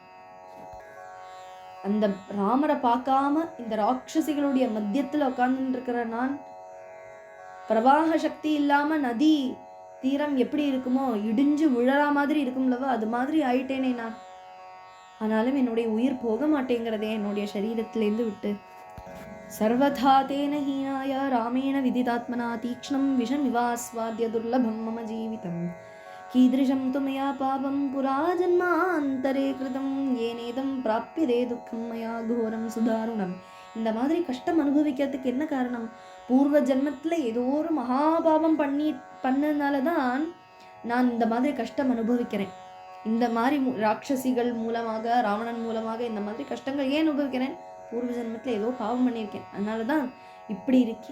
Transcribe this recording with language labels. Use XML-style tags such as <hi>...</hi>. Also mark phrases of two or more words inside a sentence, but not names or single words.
<ta>அந்த ராமரை பார்க்காம இந்த ராட்சசிகளுடைய மத்தியத்துல உட்கார்ந்து இருக்கிற நான், பிரவாக சக்தி இல்லாம நதி தீரம் எப்படி இருக்குமோ இடிஞ்சு விழறா மாதிரி இருக்கும்லவா, அது மாதிரி ஆயிட்டேனே நான். ஆனாலும் என்னுடைய உயிர் போக மாட்டேங்கிறதே என்னுடைய சரீரத்திலேருந்து விட்டு.</ta> <sa>सर्वथा तेन हीनाय रामेण विदितात्मना तीक्ष्णं विषमिवास्वाद्य दुर्लभं मम जीवितं कीदृशं तु मया पापं पुरा जन्मान्तरे कृतं येनेदं प्राप्यते दुःखं मया घोरं सुदारुणम्.</sa> <ta>இந்த மாதிரி கஷ்டம் அனுபவிக்கிறதுக்கு என்ன காரணம்? பூர்வ ஜென்மத்தில் ஏதோ ஒரு மகாபாபம் பண்ணதுனால தான் நான் இந்த மாதிரி கஷ்டம் அனுபவிக்கிறேன். இந்த மாதிரி ராட்சசிகள் மூலமாக, ராவணன் மூலமாக இந்த மாதிரி கஷ்டங்கள் ஏன் அனுபவிக்கிறேன்? பூர்வ ஜென்மத்தில் ஏதோ பாவம் பண்ணியிருக்கேன், அதனால தான் இப்படி இருக்கேன்.</ta>